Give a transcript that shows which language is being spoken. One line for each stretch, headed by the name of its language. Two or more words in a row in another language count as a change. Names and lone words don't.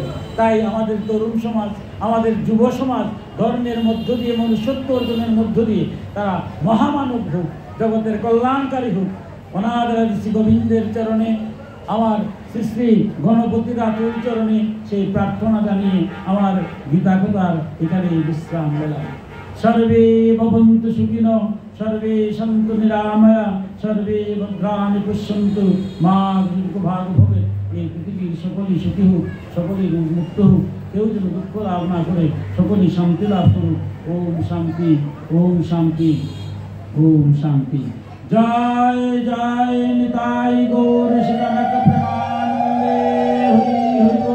Bangla: তাই আমাদের তরুণ সমাজ, আমাদের যুব সমাজ ধর্মের মধ্য দিয়ে, মনুষ্যত্ব অর্জনের মধ্য দিয়ে তারা মহামানব হোক, জগতের কল্যাণকারী হোক। অনাদিরাদি শ্রী গোবিন্দের চরণে, আমার শ্রী শ্রী গণপতির আতুল চরণে সেই প্রার্থনা জানিয়ে আমার গীতা কথার এখানে বিশ্রাম পেলাম।
Sanskrit: সর্বে ভবন্তু সুখিনঃ, सर्वे सन्तु निरामया सर्वे भद्राणि पश्यन्तु मा भाग भवे।
Bangla: এই পৃথিবীর সকলেই সুখী হোক, সকলেই মুক্ত হোক, কেউ যেন দুঃখ লাভ না করে, সকলেই শান্তি লাভ করুক। ওম শান্তি, ওম শান্তি, ওম শান্তি। জয় জয় নিতাই গৌর শিবানন্দ প্রেমানন্দে হরি হরি বল।